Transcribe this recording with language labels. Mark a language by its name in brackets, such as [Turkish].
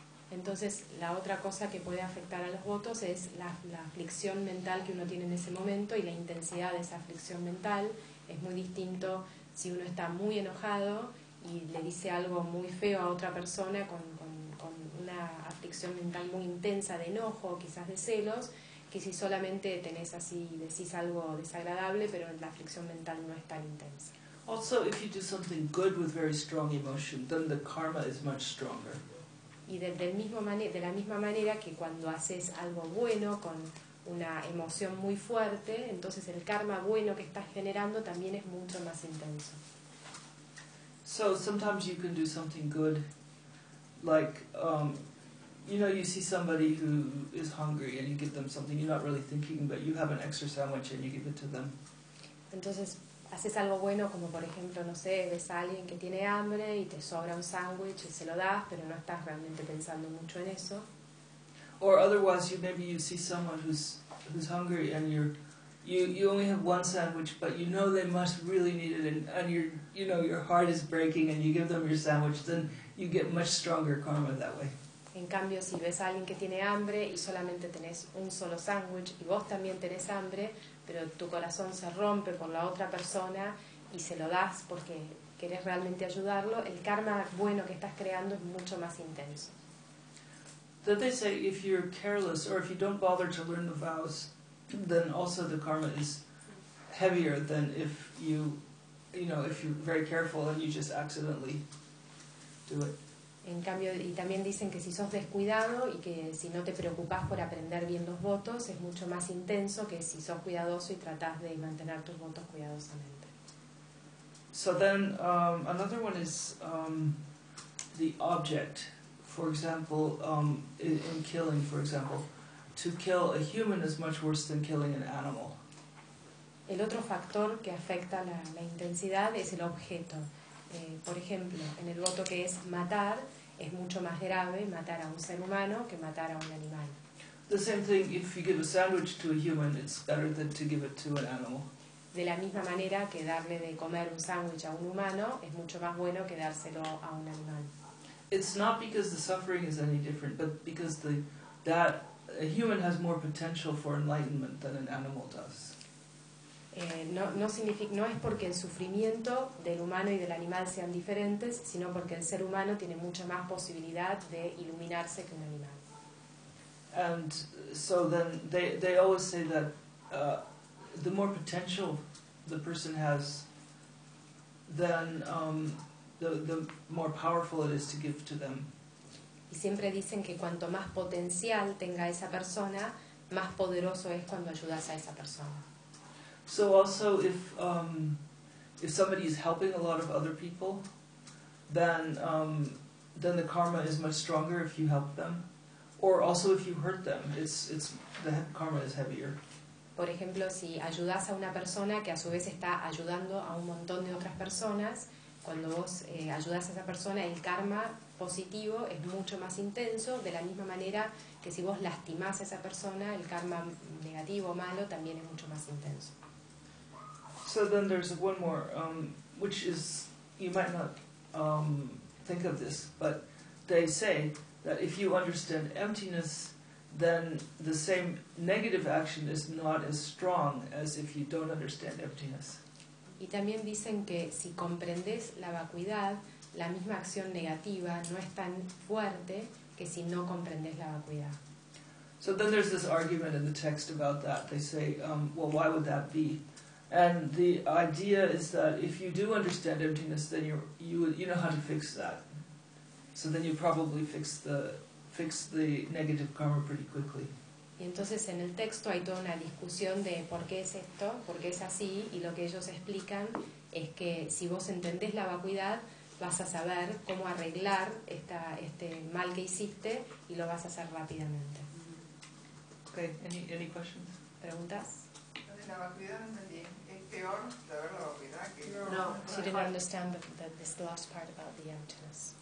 [Spanish] Entonces, la otra cosa que puede afectar a los votos es la aflicción mental que uno tiene en ese momento, y la intensidad de esa aflicción mental es muy distinto si uno está muy enojado y le dice algo muy feo a otra persona con una aflicción mental muy intensa de enojo, quizás de celos, que si solamente tenés así, decís algo desagradable, pero la aflicción mental no es tan intensa. [English] Also, if you do something good with very strong emotion, then the karma is much stronger. [Spanish] Y de la misma manera que cuando haces algo bueno con una emoción muy fuerte, entonces el karma bueno que estás generando también es mucho más intenso. [English] So sometimes you can do something good, like you know, you see somebody who is hungry and you give them something, you're not really thinking, but you have an extra sandwich and you give it to them. [Spanish] Entonces haces algo bueno, como por ejemplo, no sé, ves a alguien que tiene hambre y te sobra un sándwich y se lo das, pero no estás realmente pensando mucho en eso. [English] Or otherwise, maybe you see someone who's hungry and you only have one sandwich, but you know they must really need it, and your heart is breaking and you give them your sandwich, then you get much stronger karma that way. [Spanish] En cambio, si ves a alguien que tiene hambre y solamente tenés un solo sándwich y vos también tenés hambre, pero tu corazón se rompe por la otra persona y se lo das porque querés realmente ayudarlo, el karma bueno que estás creando es mucho más intenso. [English] Then they say if you're careless or if you don't bother to learn the vows, then also the karma is heavier than if if you're very careful and you just accidentally do it. [Spanish] En cambio, y también dicen que si sos descuidado y que si no te preocupás por aprender bien los votos, es mucho más intenso que si sos cuidadoso y tratás de mantener tus votos cuidadosamente. [English] So then, another one is the object. For example, in killing, for example, to kill a human is much worse than killing an animal. [Spanish] El otro factor que afecta la intensidad es el objeto. Por ejemplo, en el voto que es matar, es mucho más grave matar a un ser humano que matar a un animal. [English] The same thing, if you give a sandwich to a human, it's better than to give it to an animal. [Spanish] De la misma manera que darle de comer un sándwich a un humano es mucho más bueno que dárselo a un animal. [English] It's not because the suffering is any different, but because that a human has more potential for enlightenment than an animal does. [Spanish] No es porque el sufrimiento del humano y del animal sean diferentes, sino porque el ser humano tiene mucha más posibilidad de iluminarse que un animal. [English] And so then they always say that the more potential the person has, then the more powerful it is to give to them. [Spanish] Y siempre dicen que cuanto más potencial tenga esa persona, más poderoso es cuando ayudas a esa persona. [English] So also, if if somebody is helping a lot of other people, then the karma is much stronger if you help them. Or also if you hurt them, the karma is heavier. [Spanish] Por ejemplo, si ayudas a una persona que a su vez está ayudando a un montón de otras personas, cuando vos ayudas a esa persona, el karma positivo es mucho más intenso, de la misma manera que si vos lastimás a esa persona, el karma negativo o malo también es mucho más intenso. [English] So then there's one more, which is, you might not think of this, but they say that if you understand emptiness, then the same negative action is not as strong as if you don't understand emptiness. [Spanish] Y también dicen que si comprendes la vacuidad, la misma acción negativa no es tan fuerte que si no comprendes la vacuidad. [English] So then there's this argument in the text about that. They say, well, why would that be? And the idea is that if you do understand emptiness, then you know how to fix that. So then you probably fix the negative karma pretty quickly. [Spanish] Y entonces en el texto hay toda una discusión de por qué es esto, por qué es así, y lo que ellos explican es que si vos entendés la vacuidad, vas a saber cómo arreglar este mal que hiciste y lo vas a hacer rápidamente. [English] Okay, any questions? [Spanish] ¿Preguntas? La vacuidad no entendí. ¿Es peor saber la vacuidad que no? [English] No, she didn't understand this last part about the emptiness.